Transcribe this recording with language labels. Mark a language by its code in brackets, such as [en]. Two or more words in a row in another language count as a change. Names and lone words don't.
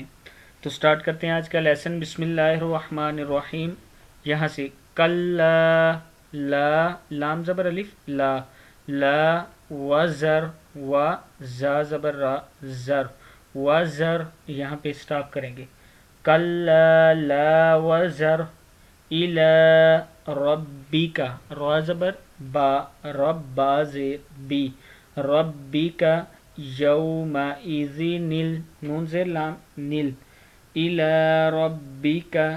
[ur] تو سٹارٹ کرتے ہیں آج کا لیسن۔ [ar] بسم اللہ الرحمن الرحیم۔ [ur] یہاں سے کلا، لا، لام زبر الف، لا، لا، وزر، و، زا زبر را، زر، وزر، یہاں پہ سٹاپ کریں گے۔ [ar] کلا لا وزر الی ربک، [ur] را زبر با، رب با زیر بی، [ar] ربک یومئذ [ur] نون زیر لام نل، [ar] الی ربک